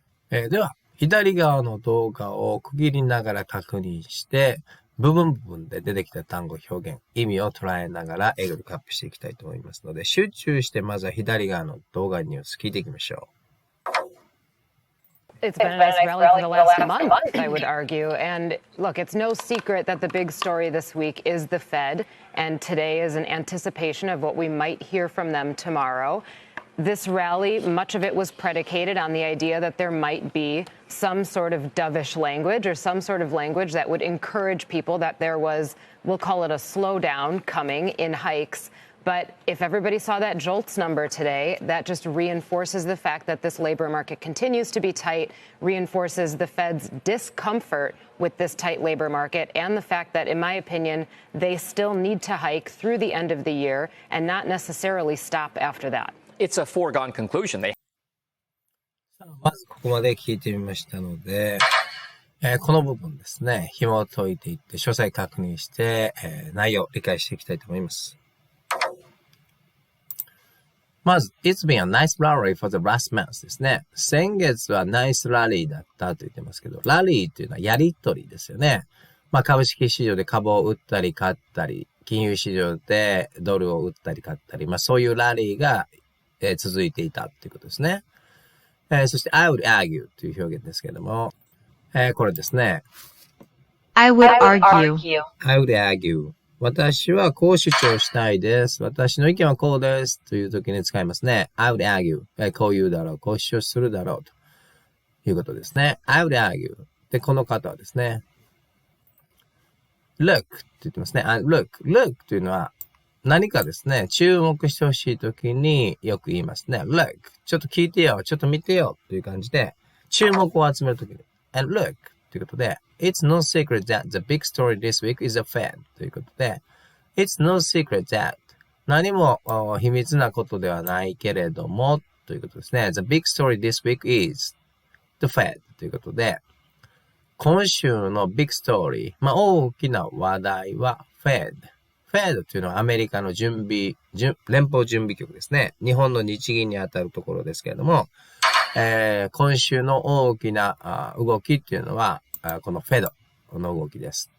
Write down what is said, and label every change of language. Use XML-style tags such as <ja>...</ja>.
<ja>では、左側の動画を区切りながら確認して、部分で出てきた単語、表現、意味を捉えながら英語力アップしていきたいと思いますので、集中してまずは左側の動画ニュース聞いていきましょう。</ja> <en>It's been a nice rally for the last month, I would argue. And look, it's no secret that the big story this week is the Fed, and today is an anticipation of what we might hear from them tomorrow.This rally, much of it was predicated on the idea that there might be some sort of dovish language or some sort of language that would encourage people that there was, we'll call it a slowdown coming in hikes. But if everybody saw that JOLTS number today, that just reinforces the fact that this labor market continues to be tight, reinforces the Fed's discomfort with this tight labor market, and the fact that, in my opinion, they still need to hike through the end of the year and not necessarily stop after that.It's a foregone conclusion.</en> <ja>まずここまで聞いてみましたので、この部分ですね、紐を解いていって詳細確認して、内容を理解していきたいと思います。まず、</ja> <en>It's been a nice rally for the last month</en> <ja>ですね。先月はナイスラリーだったと言ってますけど、ラリーっていうのはやりとりですよね。まあ株式市場で株を売ったり買ったり、金融市場でドルを売ったり買ったり、まあそういうラリーが続いていたということですね。そして</ja> <en>I would argue</en> <ja>という表現ですけれども、これですね。</ja> <en>I would argue. I would argue.</en> <ja>私はこう主張したいです。私の意見はこうです。という時に使いますね。</ja> <en>I would argue.</en> <ja>こう言うだろう。こう主張するだろう。ということですね。I would argue. で、この方はですね。 Look って言ってますね。Look というのは、何かですね、注目してほしいときによく言いますね。 Look, ちょっと聞いてよ、ちょっと見てよという感じで、注目を集めるときに。</ja> <en>And look</en> <ja>ということで、</ja> <en>It's no secret that the big story this week is the Fed ということで、It's no secret that</en> <ja>何も秘密なことではないけれどもということですね。</ja> <en>The big story this week is the Fed</en> <ja>ということで、今週のビッグストーリー、まあ大きな話題は Fed。Fed というのはアメリカの連邦準備局ですね。日本の日銀にあたるところですけれども、今週の大きな動きっていうのは、この Fed の動きです。</ja>